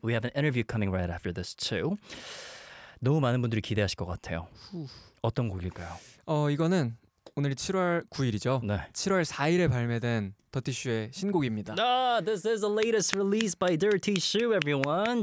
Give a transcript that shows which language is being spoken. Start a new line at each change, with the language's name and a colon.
English: We have an interview coming right after this too.
Korean: 너무 많은 분들이 기대하실 것 같아요. 어떤 곡일까요? 이거는 오늘이 7월 9일이죠. 네. 7월 4일에 발매된 Dirty Shoe의 신곡입니다.
English: This is the latest release by Dirty Shoe, everyone.